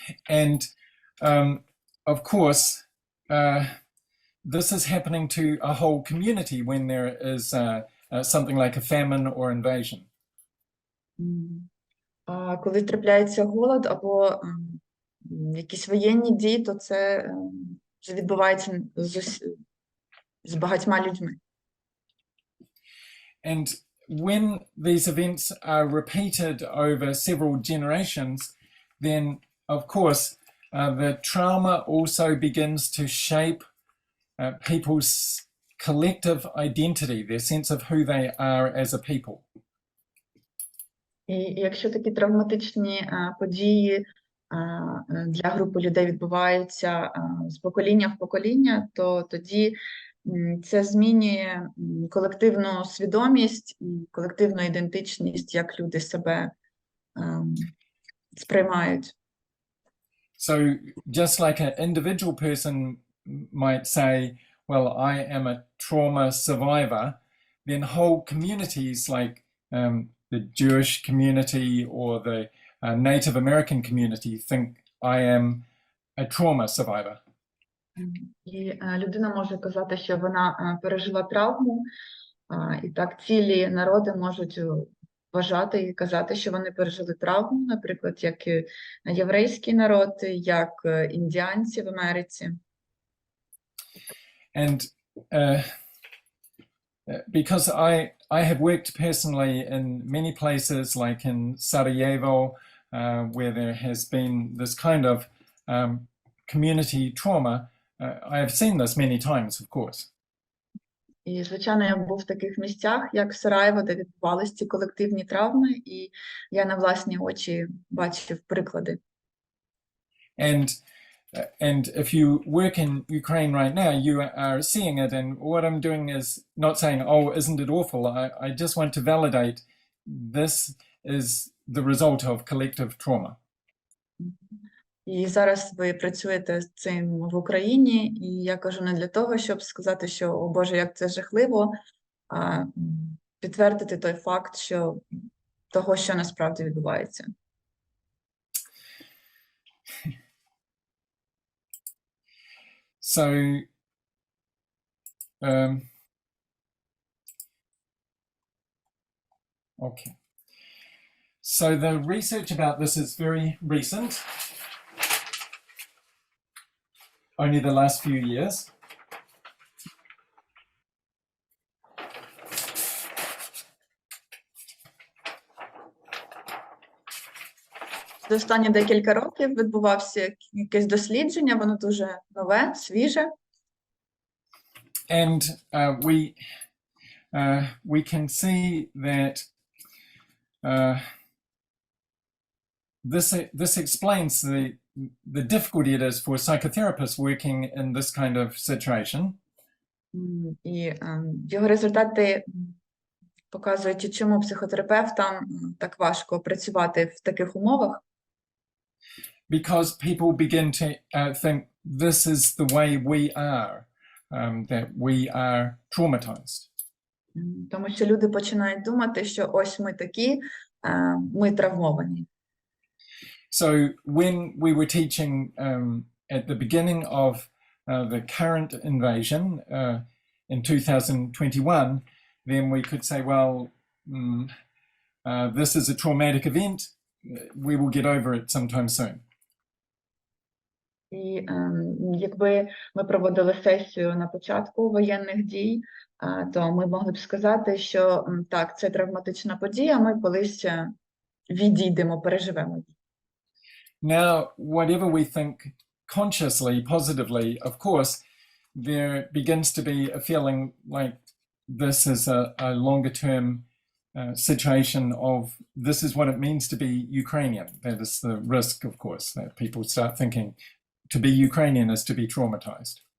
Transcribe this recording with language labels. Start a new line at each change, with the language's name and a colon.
English: And of course, this is happening to a whole community when there is something like a famine or invasion.
Ukrainian: Коли трапляється голод або якісь воєнні дії, то це вже відбувається з багатьма людьми.
English: And when these events are repeated over several generations, then of course the trauma also begins to shape people's collective identity, their sense of who they are as a people.
Ukrainian: І якщо такі травматичні події для групи людей відбуваються з покоління в покоління, то тоді це змінює колективну свідомість і колективну ідентичність, як люди себе сприймають.
English: So just like an individual person might say, well, I am a trauma survivor, then whole communities like the Jewish community or the Native American community think I am a trauma survivor.
Ukrainian: І людина може казати, що вона пережила травму, і так цілі народи можуть вважати і казати, що вони пережили травму, наприклад, як єврейський народ, як індіанці в Америці.
English: And because I have worked personally in many places, like in Sarajevo, where there has been this kind of community trauma, I have seen this many times, of course.
Ukrainian: І, звичайно, я був в таких місцях, як Сараєво, де відбувалися ці колективні травми, і я на власні очі бачив приклади.
English: And if you work in Ukraine right now, you are seeing it, and what I'm doing is not saying, oh, isn't it awful? I just want to validate this is the result of collective trauma.
Ukrainian: І зараз ви працюєте з цим в Україні, і я кажу не для того, щоб сказати, що, о Боже, як це жахливо, а підтвердити той факт, що того, що насправді відбувається.
English: So, okay. So the research about this is very recent, only the last few years.
Ukrainian: За останні декілька років відбувався якесь дослідження, воно дуже нове, свіже.
English: And we can see that this explains the difficulty it is for psychotherapists working in this kind of situation.
Ukrainian: І його результати показують, чому психотерапевтам так важко працювати в таких умовах.
English: Because people begin to think this is the way we are, that we are traumatized.
Ukrainian: Тому що люди починають думати, що ось ми такі, ми травмовані.
English: So when we were teaching at the beginning of the current invasion in 2021, then we could say, well, this is a traumatic event. We will get over it sometime soon.
Ukrainian: І якби ми проводили сесію на початку воєнних дій, то ми могли б сказати, що так, це травматична подія, ми колись відійдемо, переживемо.
English: Now, whatever we think consciously, positively, of course, there begins to be a feeling like this is a longer-term situation of this is what it means to be Ukrainian. That is the risk, of course, that people start thinking to be Ukrainian is to be traumatized.